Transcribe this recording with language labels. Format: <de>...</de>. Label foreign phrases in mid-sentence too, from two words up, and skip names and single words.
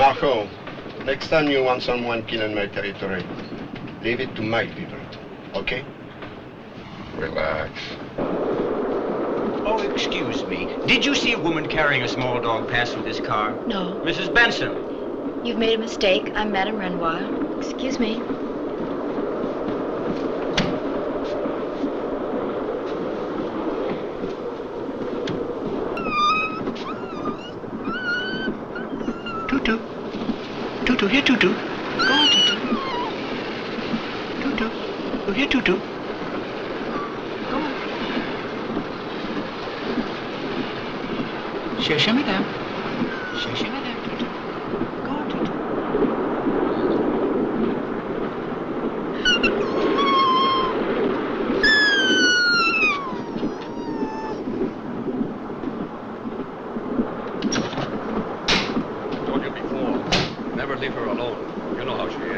<en>Marco, next time you want someone killed in my territory, Leave it to my people, okay? Relax. Oh, excuse me. Did you see a woman carrying a small dog pass through this car? No. Mrs. Benson. You've made a mistake. I'm Madame Renoir. Excuse me. Tutu. Tutu, here, Tutu. Go on, Tutu. Tutu. Oh, here, Tutu. Go on.</en> <fr>Cherchez, madame. Cherchez, madame,</fr> <en>Tutu. Go on, Tutu. Told you before. Never leave her alone. You know how she is.</en>